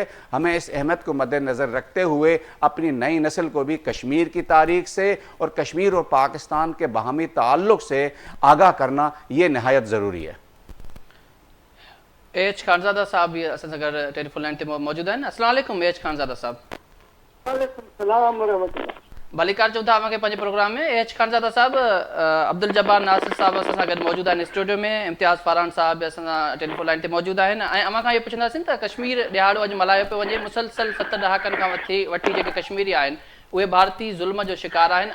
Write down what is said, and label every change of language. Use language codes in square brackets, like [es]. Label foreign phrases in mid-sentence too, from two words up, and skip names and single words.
[ur] ہمیں اس اہمیت کو مد نظر رکھتے ہوئے اپنی نئی نسل کو بھی کشمیر کی تاریخ سے اور کشمیر اور پاکستان کے باہمی تعلق سے آگاہ کرنا یہ نہایت ضروری ہے. [sd] ایچ خانزادہ صاحب بھی اساں سان گڈ [en] telephone line [sd] تے موجود ہیں. [ar] السلام علیکم ایچ خانزادہ صاحب. وعلیکم السلام ورحمۃ اللہ. [sd] भलीकार चऊं था अव्हांखे पंहिंजे प्रोग्राम में. एच खानज़ादा साहब, अब्दुल जब्बार नासिर साहब असां सां गॾु मौजूदु आहिनि स्टूडियो में. इम्तियाज़ फारान साहब असां सां [en] telephone line [sd] ते मौजूदु आहिनि. ऐं अव्हां खां इहो पुछंदासीं त कश्मीर ॾियारो अॼु मल्हायो पियो वञे. मुसलसल 7 ॾहाकनि खां वठी जेके कश्मीरी आहिनि उहे भारती ज़ुल्म जो शिकार आहिनि.